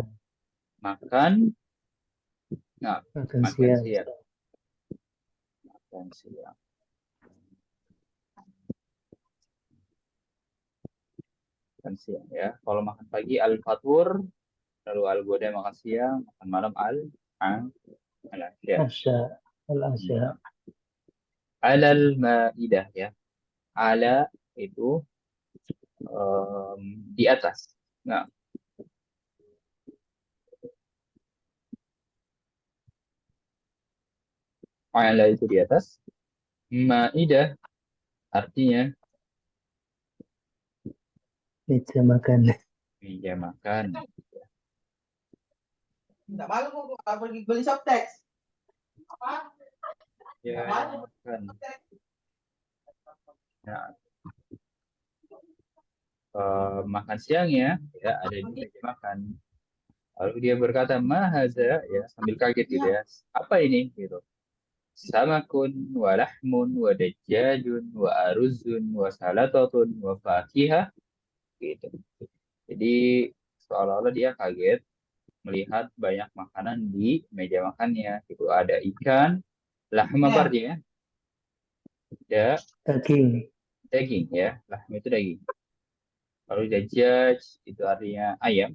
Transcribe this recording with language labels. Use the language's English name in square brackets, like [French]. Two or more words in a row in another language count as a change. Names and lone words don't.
[Indonesian] Makan, nah, makan makan siang. siang. Makan siang. Makan siang ya. Kalau makan pagi al-fatur, lalu al-goda makan siang, makan malam al-asya. [Arabic] عشاء، العشاء. على المائدة [Indonesian] ya. Ala itu di atas. Nah, ala itu di atas. Maidah artinya Meja makan. meja makan. Nggak malu kok pergi beli softtek. Apa? Ya, makan. Nah, makan siang ya ada di meja makan. Lalu dia berkata, mahaza, ya sambil kaget gitu ya. Apa ini? Gitu. [Arabic] سمك، ولحم، ودجاج، وأرز، وسلطة، وفاكهة. [Indonesian] Gitu. Jadi seolah-olah dia kaget melihat banyak makanan di meja makannya. Gitu. Ada ikan, lahm apa artinya? Ya, Daging. daging ya. Lahm itu daging. Lalu dajjaj itu artinya ayam.